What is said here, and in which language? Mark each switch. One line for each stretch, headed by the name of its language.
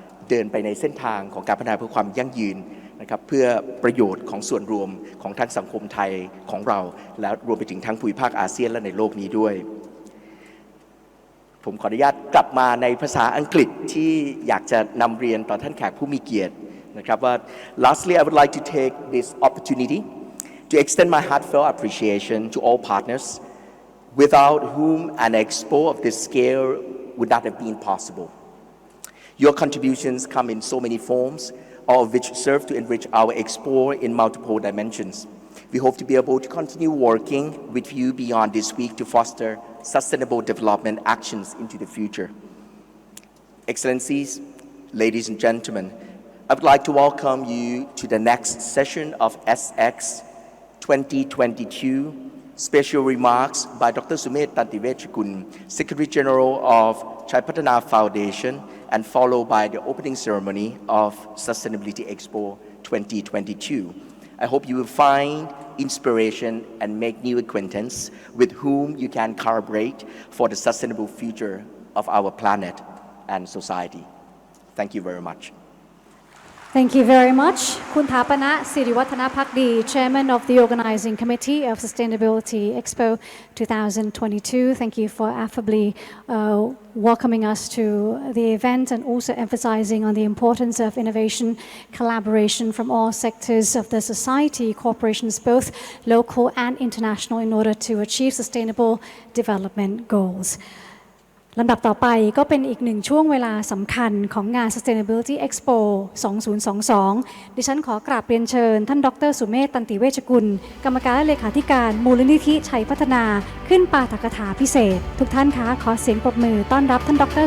Thai: เดินไปในเส้นทางของการพัฒนาเพื่อความยั่งยืนนะครับเพื่อประโยชน์ของส่วนรวมของทั้งสังคมไทยของเราและรวมไปถึงทั้งภูมิภาคอาเซียนและในโลกนี้ด้วยผมขออนุญาตกลับมาในภาษาอังกฤษที่อยากจะนำเรียนต่อท่านแขกผู้มีเกียรตินะครับว่า
English: lastly I would like to take this opportunity to extend my heartfelt appreciation to all partners without whom an expo of this scale would not have been possible. Your contributions come in so many forms, all of which serve to enrich our expo in multiple dimensions. We hope to be able to continue working with you beyond this week to foster sustainable development actions into the future. Excellencies, ladies and gentlemen, I would like to welcome you to the next session of SX 2022. Special remarks by Dr. Sumet Tantiwechakul, Secretary General of Chai Patana Foundation, and followed by the opening ceremony of Sustainability Expo 2022. I hope you will find inspiration and make new acquaintance with whom you can collaborate for the sustainable future of our planet and society. Thank you very much. Thank you very much. คุณฐาปณะ ศิริวัฒนภักดี Chairman of the Organizing Committee of Sustainability Expo 2022. Thank you for affably welcoming us to the event and also emphasizing on the importance of innovation, collaboration from all sectors of the society, corporations both local and international in order to achieve sustainable development goals.
Thai: ลำดับต่อไปก็เป็นอีกหนึ่งช่วงเวลาสำคัญของงาน Sustainability Expo 2022 ดิฉันขอกราบเรียนเชิญท่านดร. สุเมธ ตันติเวชกุลกรรมการและเลขาธิการมูลนิธิชัยพัฒนาขึ้นปาฐกถาพิเศษทุกท่านคะขอเสียงปรบมือต้อนรับท่านดร.